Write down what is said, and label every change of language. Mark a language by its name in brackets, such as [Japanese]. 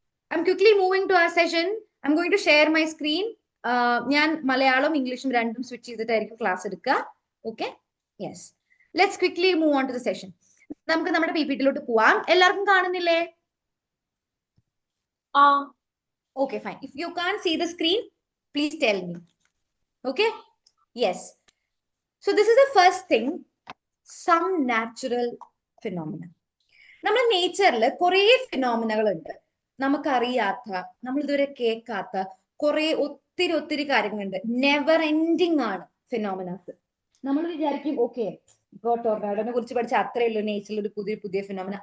[English] I'm quickly moving to our session. I'm going to share my screen. [Malayalam] ഞാൻ മലയാളം ഇംഗ്ലീഷും രണ്ടും switch ചെയ്തിട്ടായിരിക്കും class എടുക്കുക. Okay, yes. [English] Let's quickly move on to the session. [Malayalam] നമുക്ക് നമ്മുടെ PPT-ലോട്ട് പോവാം. എല്ലാവർക്കും കാണുന്നില്ലേ? [English] Okay, fine. If you can't see the screen, please tell me. Okay? Yes. So this is the first thing. Some natural phenomena. [Malayalam] നമ്മുടെ നേച്ചറിൽ കുറെ ഫിനോമിനകൾ ഉണ്ട്. നമുക്കറിയാത്ത, നമ്മൾ ഇതുവരെ കേൾക്കാത്ത കുറെ ഒത്തിരി കാര്യങ്ങളുണ്ട്. [English] never ending [Malayalam] ആണ് ഫിനോമിനാസ്. നമ്മൾ വിചാരിക്കും ഓക്കെ ഇപ്പൊ ടൊർണാഡോനെ കുറിച്ച് പഠിച്ച അത്രയേ ഉള്ളൂ നേച്ചറിൽ ഒരു പുതിയ ഫിനോമിന.